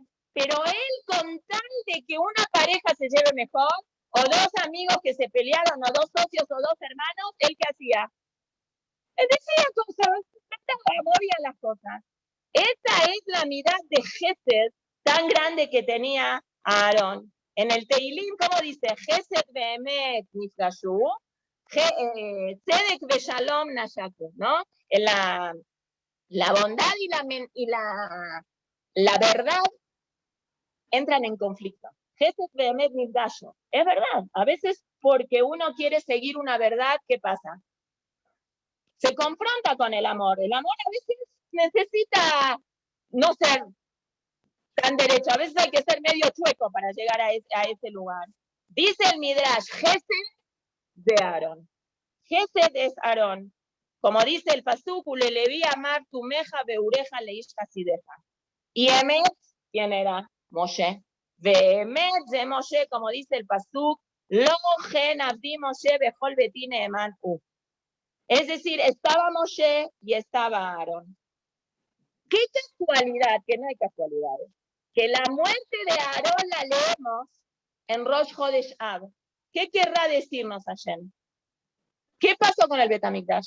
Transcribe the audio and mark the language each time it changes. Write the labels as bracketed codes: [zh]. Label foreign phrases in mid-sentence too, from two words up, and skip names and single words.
[es] Pero él, con tal de que una pareja se lleve mejor, o dos amigos que se pelearon, o dos socios, o dos hermanos, ¿él qué hacía? Él decía cosas, movía las cosas. Esa es la mirada de Gesed tan grande que tenía Aarón. En el Teilim, ¿cómo dice? [he] חסד ואמת נפגשו צדק ושלום נשקו, [es] ¿no? En la bondad y la verdad entran en conflicto. [he] חסד ואמת נפגשו. [es] Es verdad, a veces porque uno quiere seguir una verdad, ¿qué pasa? Se confronta con el amor. El amor a veces necesita no ser tan derecho, a veces hay que ser medio chueco para llegar a ese lugar. Dice el Midrash, Gesed de Aarón. Gesed es Aarón. Como dice el Pasuk, [he] ללוי אמר תומיך ואוריך לאיש חסידך. [es] Y Emet, ¿quién era? Moshe. Emet de Moshe, como dice el Pasuk, [he] לא כן עבדי משה בכל ביתי נאמן הוא. [es] Es decir, estaba Moshe y estaba Aarón. ¿Qué casualidad? Que no hay casualidades. Que la muerte de Aarón la leemos en Rosh Chodesh Av. ¿Qué querrá decirnos Hashem? ¿Qué pasó con el Bet HaMikdash?